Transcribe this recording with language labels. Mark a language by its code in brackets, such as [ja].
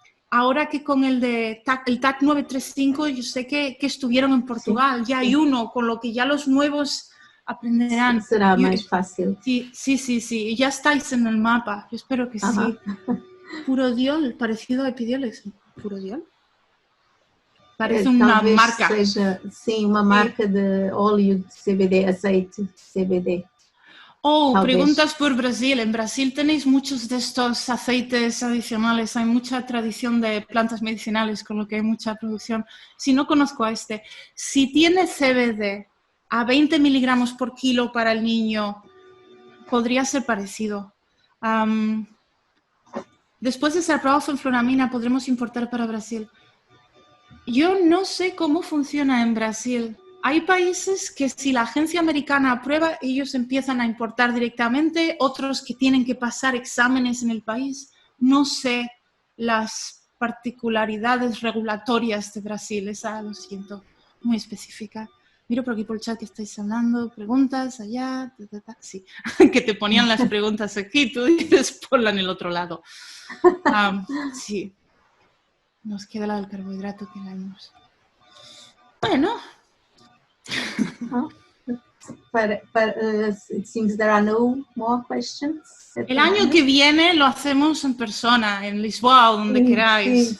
[es] Ahora que con el TAC 935, yo sé que estuvieron en Portugal, ya hay uno, con lo que ya los nuevos aprenderán. Será más fácil. Sí, ya estáis en el mapa, yo espero que sí. Purodiol, parecido a Epidiolex. ¿Purodiol? [pt] Parece uma talvez marca. seja, sim, uma marca de óleo de CBD, azeite de CBD. Oh, Talvez. [es] preguntas por Brasil. En Brasil tenéis muchos de estos aceites adicionales. Hay mucha tradición de plantas medicinales, con lo que hay mucha producción. Si no conozco a este, si tiene CBD a 20 miligramos por kilo para el niño, podría ser parecido. Después de ser aprobado fenfluramina, podremos importar para Brasil. Yo no sé cómo funciona en Brasil. Hay países que si la agencia americana aprueba, ellos empiezan a importar directamente, otros que tienen que pasar exámenes en el país. No sé las particularidades regulatorias de Brasil, esa lo siento, muy específica. Miro por aquí por el chat que estáis hablando, preguntas allá, sí, que te ponían las preguntas aquí, tú dices ponla en el otro lado. Sí, nos queda la del carbohidrato que la hemos. Bueno. [en] It seems there are no more questions. [es] El año que viene lo hacemos en persona, en Lisboa o donde queráis.